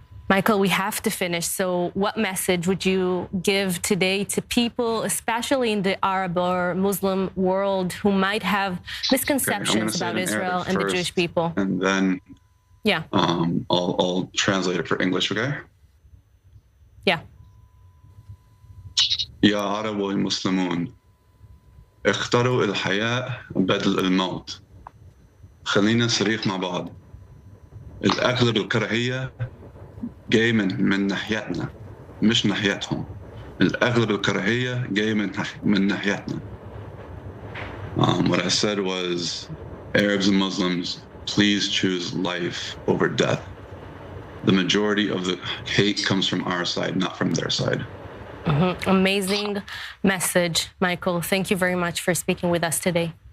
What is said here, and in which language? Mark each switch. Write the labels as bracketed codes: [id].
[en] Michael, we have to finish. So what message would you give today to people, especially in the Arab or Muslim world, who might have misconceptions about Israel and the Jewish people? And then yeah, I'll translate it for English, okay? Yeah. [ar] يا عرب والمسلمون اختاروا الحياة بدل الموت. خلينا نصريح مع بعض. الأغلب الكراهية جاي من ناحيتنا مش ناحيتهم. الأغلب الكراهية جاي من ناحيتنا. [en] What I said was, Arabs and Muslims, please choose life over death. The majority of the hate comes from our side, not from their side. Amazing message, Michael. Thank you very much for speaking with us today.